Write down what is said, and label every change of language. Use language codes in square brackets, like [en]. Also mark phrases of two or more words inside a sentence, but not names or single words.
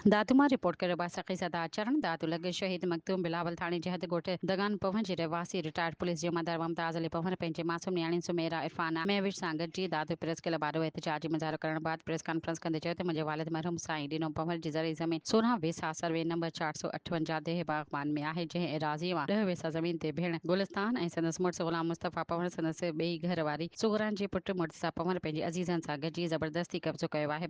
[sd] दातुमा रिपोर्ट करे बासक़ी सदा चरण दातु लगे शहीद मखदूम बिलावल थाणे जहत गोट दगान पवन जे रहवासी रिटायर्ड पुलिस जमादार मुमताज अली पवन पंहिंजे मासूम न्याणी सुमेरा इरफाना महविश सां गॾिजी दातु प्रेस क्लब बारो एहतजाजी मुज़ाहिरो करण बाद प्रेस कॉन्फ्रेंस कंदे चयो त मुंहिंजे वालिद मरहूम साईं ॾिनो पवन जी ज़रिए ज़मीन 16 वेसा सर्वे नंबर 458 देह बागबान में आहे जंहिं एराज़ी मां 10 वेसा ज़मीन ते भेण गुलिस्तान ऐं संदसि मुड़ुसु ग़ुलाम मुस्तफ़ा पवन संदसि ॿिई घर वारी सुगरान जे पुटु मुर्तज़ा पवन पंहिंजे अज़ीज़नि सां गॾिजी ज़बरदस्ती कब्ज़ो कयो आहे।